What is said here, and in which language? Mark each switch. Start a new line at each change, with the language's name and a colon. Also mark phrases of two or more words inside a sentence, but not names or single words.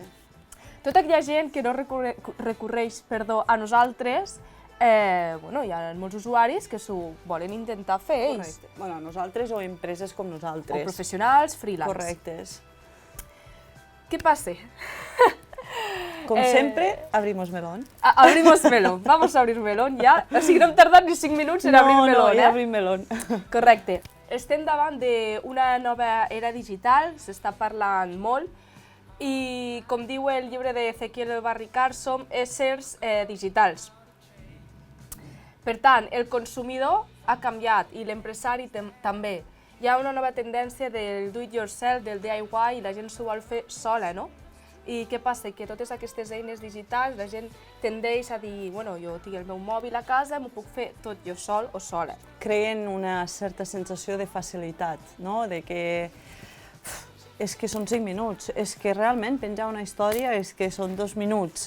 Catalan: Tota aquella gent que no recorreix a nosaltres, hi ha molts usuaris que s'ho volen intentar fer ells. Correcte. Bueno, nosaltres o empreses com nosaltres. O professionals, freelance. Correctes. Què passa? Com sempre,
Spanish: abrimos melón. Abrimos melón. Vamos a abrir melón ja.
Catalan: O sigui, no hem tardat ni 5 minuts en
Spanish: abrir melón,
Catalan: ja abrim melón. Correcte. Estem davant d'una nova era digital, s'està parlant molt, i com diu el llibre d'Ezequiel Barricard, som éssers digitals. Per tant, el consumidor ha canviat i l'empresari també. Hi ha una nova tendència del
English: do-it-yourself,
Catalan: del DIY, i la gent s'ho vol fer sola, no? I què passa? Que totes aquestes eines digitals, la gent tendeix a dir, jo tinc el meu mòbil a casa, m'ho puc fer tot jo sol o sola. Creen una certa sensació de facilitat, no? De que és que són 5 minuts, és que realment penjar una història és que són 2 minuts.